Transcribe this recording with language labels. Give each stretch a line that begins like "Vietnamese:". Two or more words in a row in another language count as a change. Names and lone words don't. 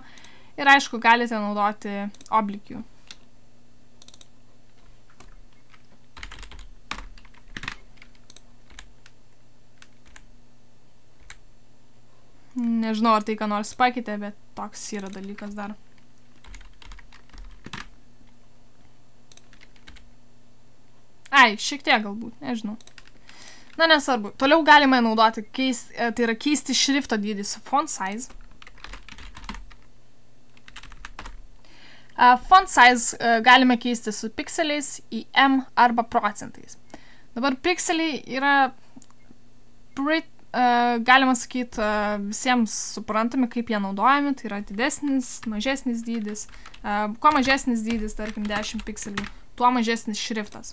Lithuanian: Ir aišku, galite naudoti oblique. Nežinau, ar tai ką nors pakeitė, bet toks yra dalykas dar. Šiek tiek galbūt, nežinau. Na, nesvarbu. Toliau galime naudoti, tai yra keisti šrifto dydį su
English: font size. Font size
Lithuanian: galime keisti su pikseliais į M arba procentais. Dabar pikseliai yra galima sakyti, visiems suprantami, kaip jie naudojami, tai yra didesnis, mažesnis dydis. Kuo mažesnis dydis, tarkim 10 pikselių, tuo mažesnis šriftas.